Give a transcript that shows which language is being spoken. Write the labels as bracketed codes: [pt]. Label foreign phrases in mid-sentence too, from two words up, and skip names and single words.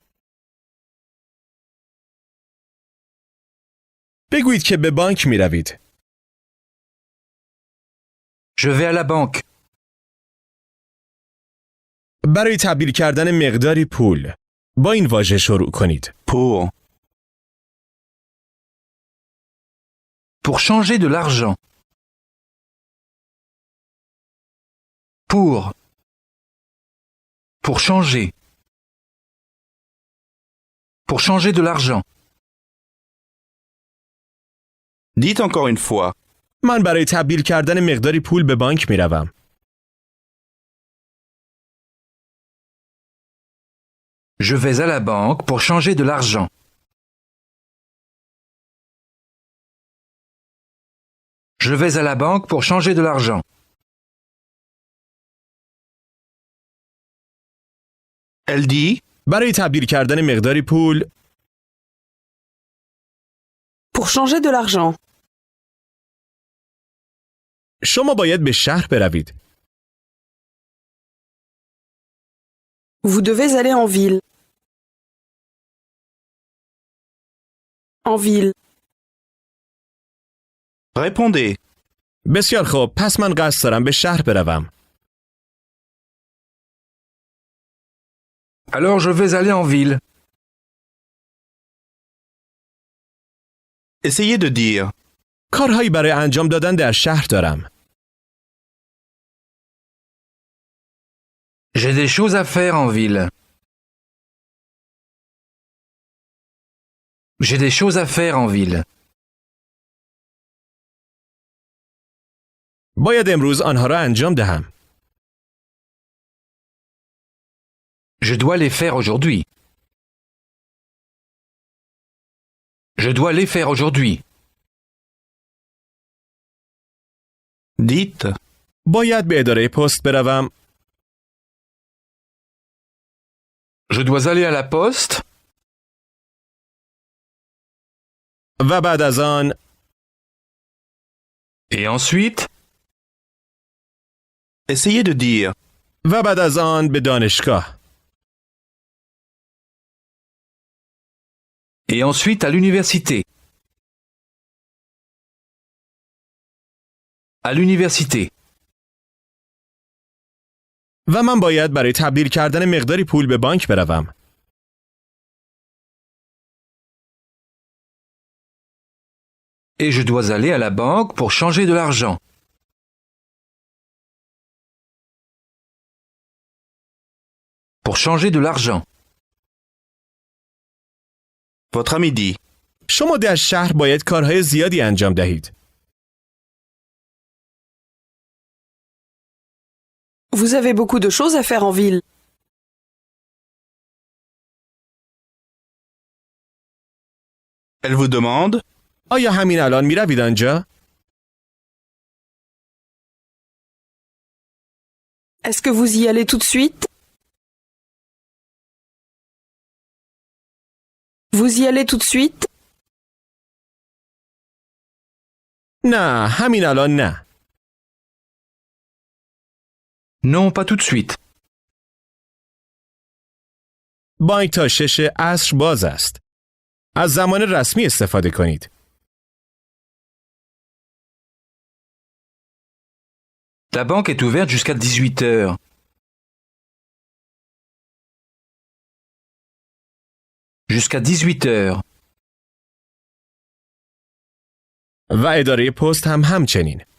[fa] بگویید که به بانک می‌روید. [fr] Je vais à la banque. [fa] برای تبدیل کردن مقداری پول با این واژه شروع کنید. [fr] Pour. Pour changer de l'argent. Pour. Pour changer. Pour changer de l'argent. Dites encore une fois. [fa] من برای تبدیل کردن مقداری پول به بانک می‌روم. [fr] Je vais à la banque pour changer de l'argent. Je vais à la banque pour changer de l'argent. Elle dit [fa] برای تبدیل کردن مقداری پول [fr] Pour changer de l'argent. [fa] شما باید به شهر بروید. [fr] Vous devez aller en ville. En ville. Répondez. [fa] بسیار خوب، پس من قصد دارم به شهر بروم. [fr] Alors je vais aller en ville. Essayez de dire. [fa] کارهایی برای انجام دادن در شهر دارم. [fr] J'ai des choses à faire en ville. J'ai des choses à faire en ville. [fa] باید امروز آنها را انجام دهم. [fr] Je dois les faire aujourd'hui. Je dois les faire aujourd'hui. Dites. [fa] باید به اداره پست بروم. [fr] Je dois aller à la poste. [fa] و بعد از آن [fr] Et ensuite, Essayez de dire. [fa] و بعد از آن به دانشگاه. [fr] et ensuite à l'université. À l'université. [fa] و من باید برای تبدیل کردن مقداری پول به بانک بروم. [fr] Et je dois aller à la banque pour changer de l'argent. Pour changer de l'argent. Votre ami dit. [fa] شما در شهر باید کارهای زیادی انجام دهید. [fr] Vous avez beaucoup de choses à faire en ville. Elle vous demande. [fa] آیا همین الان می روید آنجا؟ [fr] Est-ce que vous y allez tout de suite? Vous y allez tout de suite? [fa] نه، همین الان نه. [fr] Non, pas tout de suite. [fa] بانک تا 6 عصر باز است. از زمان رسمی استفاده کنید. [fr] La banque est ouverte jusqu'à 18 heures. Jusqu'à 18 heures. [fa] و اداره پست هم همچنین.